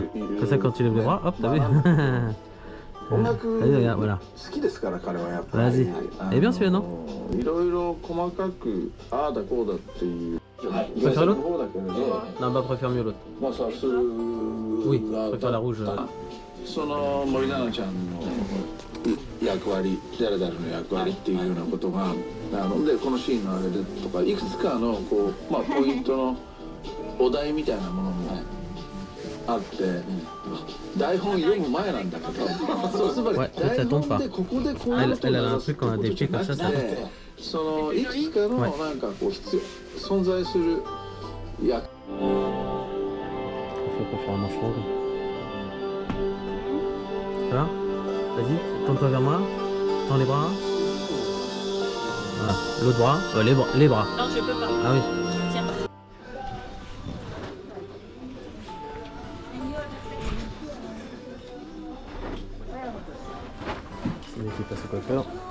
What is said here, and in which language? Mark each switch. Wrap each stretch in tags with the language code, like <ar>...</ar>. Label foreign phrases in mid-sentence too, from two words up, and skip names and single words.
<fr>Comme ça, quand tu lèves les bras, hop, t'as vu? Vas-y, regarde, voilà. Vas-y. Eh bien, celui-là, non? Tu préfères l'autre? Non, bah, préfère mieux l'autre. Oui, je préfère la rouge.</fr> <ja>その森七菜ちゃんの役割、誰々の役割っていうようなことがでこのシーンのあれでとかいくつかのこう、まあ、ポイントのお題みたいなものもあって、台本読む前なんだけどそうつまり台本でここでこういうことになるってことじゃなくてそのいくつかのなんかこう存在する役</ja> <fr>Voilà, vas-y, tourne-toi vers moi, tends les bras. Voilà, l'autre bras, les bras. Non, je peux pas. Ah oui. Je tiens pas. C'est lui qui passe au coiffeur.</fr>